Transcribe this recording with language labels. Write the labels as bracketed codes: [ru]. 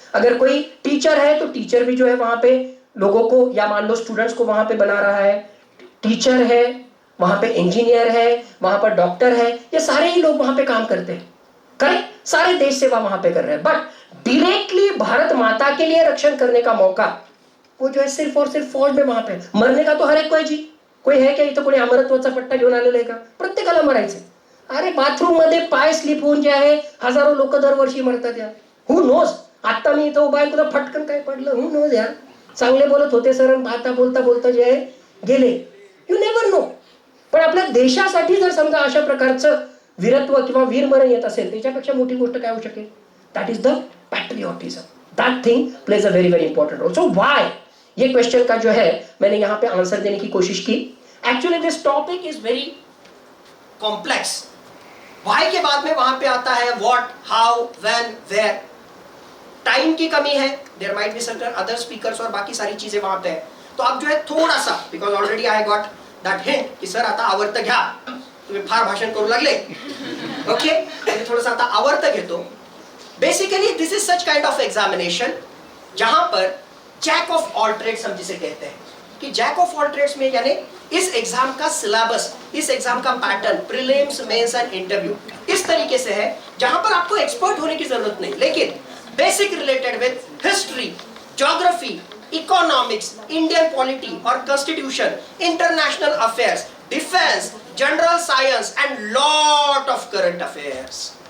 [hi] अगर कोई टीचर है तो टीचर भी जो है वहां पे लोगों को, या मान लो स्टूडेंट्स को वहां पे बना रहा है. टीचर है, वहां पे इंजीनियर है, वहां पर डॉक्टर है, ये सारे ही लोग वहां पे काम करते हैं. करेक्ट. सारे देश सेवा वहां पे कर रहे हैं. बट डायरेक्टली भारत माता के लिए रक्षण करने का मौका वो जो है सिर्फ और सिर्फ फौज में वहां पे. मरने का तो हर एक कोई है क्या [mr] इथं कोणी अमरत्वाचा पट्टा घेऊन आलेला आहे का? प्रत्येकाला मरायचं. अरे बाथरूम मध्ये पाय स्लिप होऊन जे आहे हजारो लोक दरवर्षी मरतात यार. [en] Who knows. [mr] आता मी इथं उभा आहे, तुला फटकन काय पडलं, [en] Who knows यार. [mr] चांगले बोलत होते सर, आता बोलता बोलता जे आहे गेले. [en] You never know. [mr] पण आपल्या देशासाठी जर समजा अशा प्रकारचं वीरत्व किंवा वीरमरण येत असेल, त्याच्यापेक्षा मोठी गोष्ट काय होऊ शकेल? [en] That is the patriotism. That thing plays a very very important role. [hi] So why, ये क्वेश्चन का जो है मैंने यहाँ पे आंसर देने की कोशिश की. [en] Actually this topic is very complex. [hi] Why के बाद में वहां पे आता है what, how, when, where. Time की कमी है, [en] there might be certain other speakers [hi] और बाकी सारी चीजें वहां पे है. तो आप जो है थोड़ा सा, [en] because already I got that hint [hi] कि [mr] सर आता आवर्त घ्या, तुम्ही फार भाषण करू लागले. ओके, थोड़ा आता आवर्त घेतो. [en] basically this is such kind of examination [hi] जहां पर जैक ऑफ ऑल ट्रेड्स हम जिसे कहते हैं, कि जैक ऑफ ऑल ट्रेड्स में यानी इस एग्जाम का सिलेबस, इस एग्जाम का pattern, prelims, mains and interview इस तरीके से है जहां पर आपको एक्सपर्ट होने की जरूरत नहीं, लेकिन basic related with history, geography, economics, Indian polity और constitution, international affairs, defence, general science and lot of current affairs,